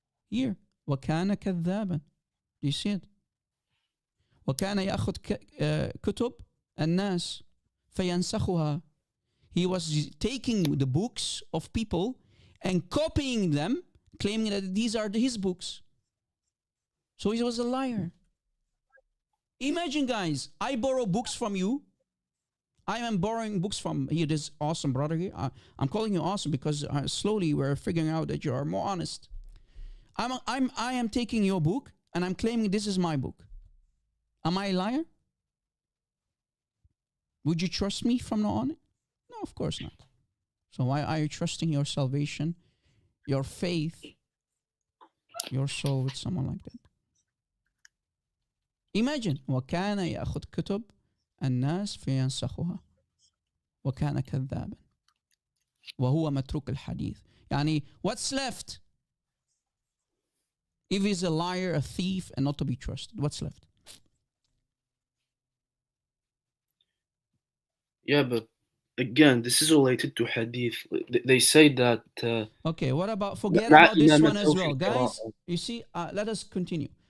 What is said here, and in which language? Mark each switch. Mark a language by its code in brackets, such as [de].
[en] Here, [ar] وكان كذابا. [en] Do you see it? [ar] وكان يأخذ كتب الناس فينسخها. [en] He was taking the books of people and copying them, claiming that these are his books. So he was a liar. Imagine, guys, I borrow books from you. I am borrowing books from here. This awesome brother here. I'm calling you awesome because slowly we're figuring out that you are more honest. I am taking your book and I'm claiming this is my book. Am I a liar? Would you trust me from now on? No, of course not. So why are you trusting your salvation, your faith, your soul with someone like that? Imagine, [ar] وكان يأخذ كتب الناس فينسخها وكان كذابا وهو متروك الحديث. [en] يعني what's left? If he's a liar, a thief, and not to be trusted, what's left? Yeah, but again, this is related to hadith. They say that. Okay, what about forget about this one as well, guys? You see, let us continue.